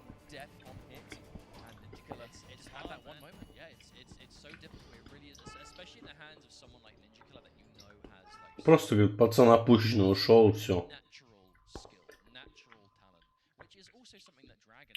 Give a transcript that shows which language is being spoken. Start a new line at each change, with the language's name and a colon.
English: death on hit, and Ninja Killer just had that one moment. Yeah, it's so difficult. It really is, especially in the hands of someone like Ninja Killer that you know has like
Russian: Просто, говорит, пацан опущенный ушел и все.
English: natural skill, natural talent, which is also something that Dragon.